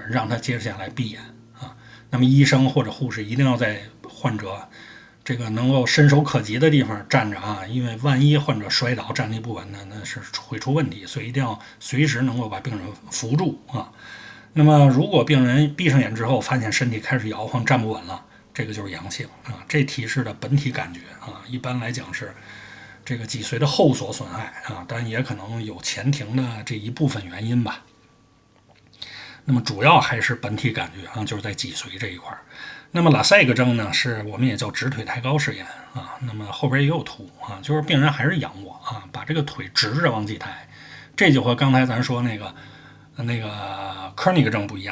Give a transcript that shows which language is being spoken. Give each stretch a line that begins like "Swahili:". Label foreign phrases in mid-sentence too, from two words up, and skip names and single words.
Chinese: 讓他接下来閉眼那麼醫生或者護士一定要在患者這個能夠伸手可及的地方站着因為萬一患者摔倒站立不穩呢，那是會出問題，所以一定要隨時能夠把病人扶住那麼如果病人閉上眼之後發現身體開始搖晃站不穩了，這個就是陽性这提示的本體感覺一般來講是這個脊髓的後鎖損害啊，但也可能有前庭的这一部分原因吧。那麼主要還是本体感觉啊，就是在脊髓这一块。那麼拉塞格征呢，是我们也叫直腿抬高试验啊。那麼後邊也有图啊，就是病人还是仰卧啊，把这個腿直着往起抬，這就和剛才咱說那個科尼克征不一樣。